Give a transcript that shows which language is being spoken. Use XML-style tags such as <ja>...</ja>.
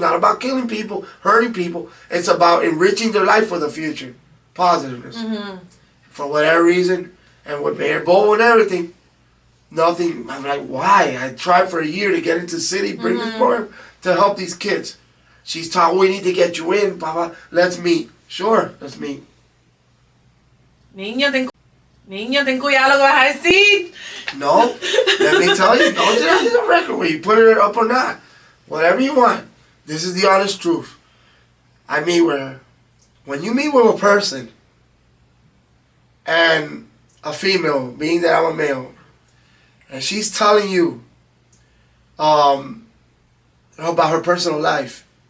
<en>Not about killing people, hurting people. It's about enriching their life for the future. Positiveness. Mm-hmm. For whatever reason, and with Mayor Bowl and everything, nothing. I'm like, why? I tried for a year to get into the city, bring this program to help these kids. She's taught, we need to get you in, Papa. Let's meet. Sure, let's meet.</en> <es>Niño, ten cuidado lo que vas a decir.</es> <en>No, let me tell you, don't do that in the record where you put it up or not. Whatever you want. This is the honest truth. I meet with her. When you meet with a person, and a female, being that I'm a male, and she's telling you about her personal life.</en>